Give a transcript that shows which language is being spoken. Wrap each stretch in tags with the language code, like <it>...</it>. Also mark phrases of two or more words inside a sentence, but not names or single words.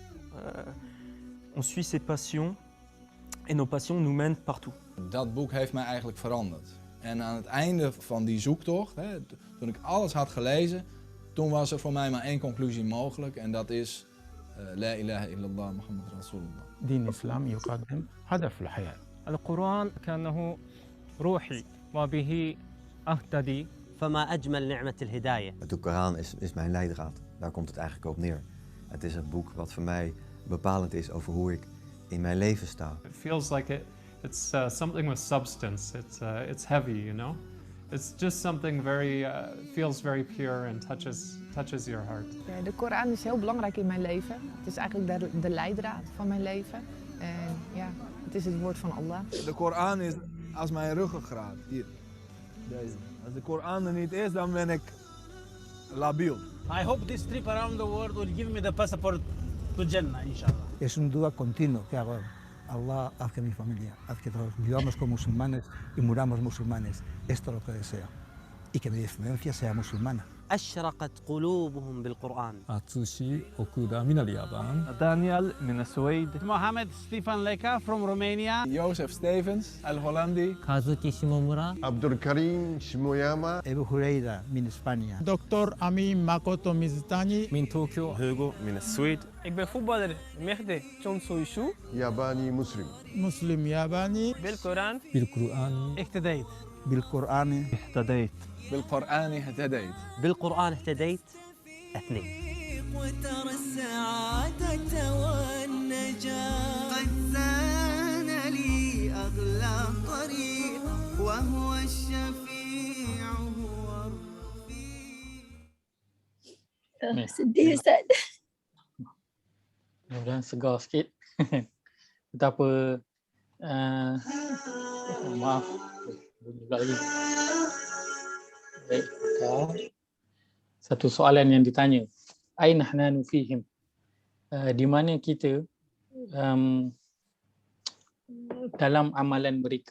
<fr>On suit ses passions en nos passions nous mènent partout.</fr> <nl>Dat boek heeft mij eigenlijk veranderd. En aan het einde van die zoektocht, toen ik alles had gelezen, toen was er voor mij maar één conclusie mogelijk en dat is</nl> <ar>لا إله إلا الله محمد رسول الله. دين الإسلام يقدم هدف الحياة. القرآن كأنه روحي وبه أهتدي. فما أجمل نعمة الهداية.</ar> <nl>De Koran is mijn leidraad. Daar komt het eigenlijk op neer. Het is een boek wat voor mij bepalend is over hoe ik in mijn leven sta.</nl> <en>It feels like it's something with substance. It's heavy, you know. It's just something very feels very pure and touches your heart.</en> <nl>Ja, de Koran is heel belangrijk in mijn leven. Het is eigenlijk de leidraad van mijn leven. En ja, het is het woord van Allah. De Koran is als mijn ruggengraat. Hier. Deze. Als de Koran er niet is, dan ben ik labiel.</nl> <en>I hope this trip around the world will give me the passport to Jannah, inshallah.</en> <es>Es un dua continuo que hago. Allah, haz que mi familia, haz que todos vivamos como musulmanes y muramos musulmanes. Esto es lo que deseo. Y que mi descendencia sea musulmana.</es> <ar>أشرقت قلوبهم بالقرآن. أتسوشي أوكودا من اليابان. دانيال من السويد.</ar> <en>Mohammed Stefan Leka from Romania. Joseph Stevens, Al-Hollandi. Kazuki Shimomura. Abdulkarim Shimoyama.</en> <ar>Ebu Hureira من España. Dr. Amin Makoto Mizutani. من طوكيو. Hugo من السويد.</ar> <nl>Ik ben voetballer Mehdi Chonsoishu.</nl> <ar>ياباني مسلم. مسلم ياباني. بالقرآن. بالقرآن. اهتديت. بالقرآن. اهتديت. بالقرآن اهتديت. بالقرآن اهتديت. اثنين. وترى السعادة والنجاة قد زان لي أغلى الطريق وهو الشفيع هو الرفيق.</ar> <ms>Sedih Ustaz. Mudah-mudahan segar sikit. Betapa maaf bunyi pula lagi. Baik, satu soalan yang ditanya,</ms> <ar>أين نحن فيهم,</ar> <ms>di mana kita dalam amalan mereka.</ms>